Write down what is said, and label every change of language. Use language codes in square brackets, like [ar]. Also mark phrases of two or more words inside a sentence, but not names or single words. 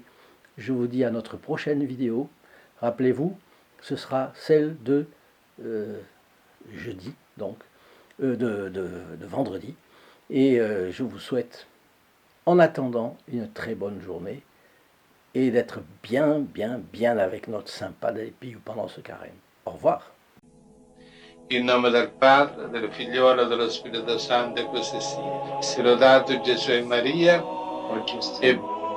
[fr] Je vous dis à notre prochaine vidéo. Rappelez-vous, ce sera celle de jeudi, donc de vendredi. Et je vous souhaite, en attendant, une très bonne journée et d'être bien avec notre sympa del Piu pendant ce carême. Au revoir. [it] In nome del Padre, del Figliolo e dello Spirito Santo, e così sia. Sia lodato Gesù e Maria, e